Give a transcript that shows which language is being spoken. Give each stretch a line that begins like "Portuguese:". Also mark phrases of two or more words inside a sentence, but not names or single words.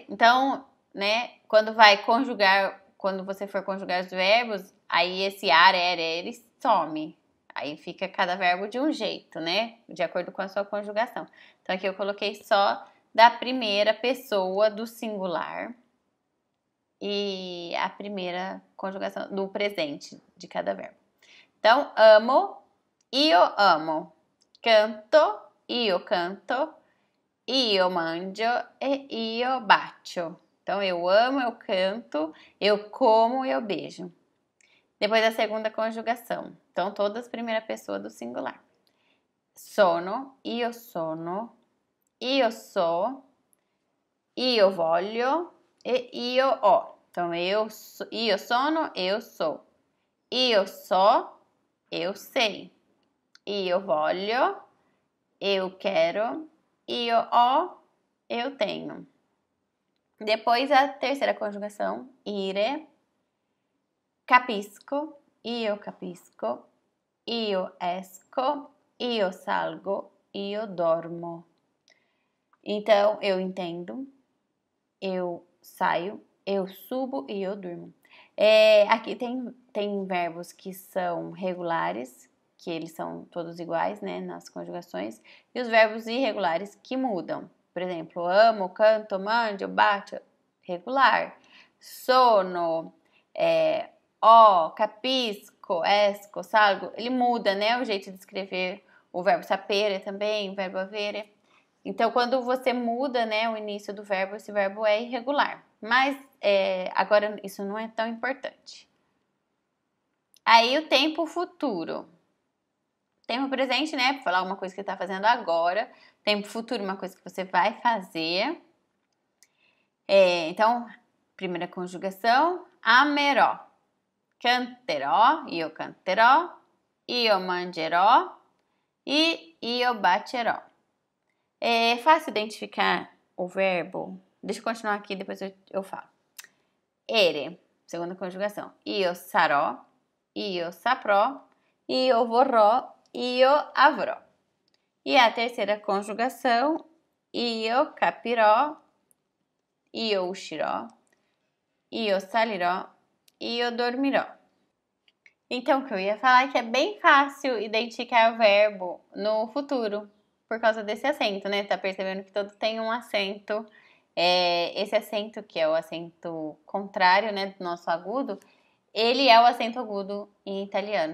Portuguese: Então, né, quando você for conjugar os verbos, aí esse are, ele some. Aí fica cada verbo de um jeito, né? De acordo com a sua conjugação. Então, aqui eu coloquei só da primeira pessoa do singular e a primeira conjugação do presente de cada verbo. Então,
Italian: amo, io amo. Canto, io canto. Io mangio e io bacio.
Portuguese: Então, eu amo, eu canto, eu como, eu beijo. Depois a segunda conjugação. Então, todas primeira pessoa do singular.
Italian: Sono, io so, io voglio e io ho. Então, io sono,
Portuguese: eu sou.
Italian: Io so,
Portuguese: eu sei.
Italian: Io voglio,
Portuguese: eu quero.
Italian: Io ho,
Portuguese: eu tenho. Depois a terceira conjugação,
Italian: ire, capisco, io esco, io salgo, io dormo.
Portuguese: Então, eu entendo, eu saio, eu subo e eu durmo. Aqui tem verbos que são regulares, que eles são todos iguais, né, nas conjugações, e os verbos irregulares que mudam. Por exemplo,
Italian: amo, canto, mangio, bacio, regular. Sono, capisco, esco, salgo.
Portuguese: Ele muda, né, o jeito de escrever o verbo sapere também, o verbo avere. Então, quando você muda, né, o início do verbo, esse verbo é irregular. Mas, agora, isso não é tão importante. Aí, o tempo futuro. Tempo presente, né, para falar uma coisa que você está fazendo agora. Tempo futuro, uma coisa que você vai fazer. Então, primeira conjugação,
Italian: amerò. Canterò, io canterò. Io mangerò. E io bacerò.
Portuguese: É fácil identificar o verbo. Deixa eu continuar aqui, depois eu falo. Ere, segunda conjugação.
Italian: Io sarò, io saprò, io vorrò, io avrò.
Portuguese: E a terceira conjugação,
Italian: io capirò, io uscirò, io salirò, io dormirò.
Portuguese: Então, o que eu ia falar é que é bem fácil identificar o verbo no futuro, por causa desse acento, né? Tá percebendo que todo tem um acento. Esse acento, que é o acento contrário, né, do nosso agudo, ele é o acento agudo em italiano.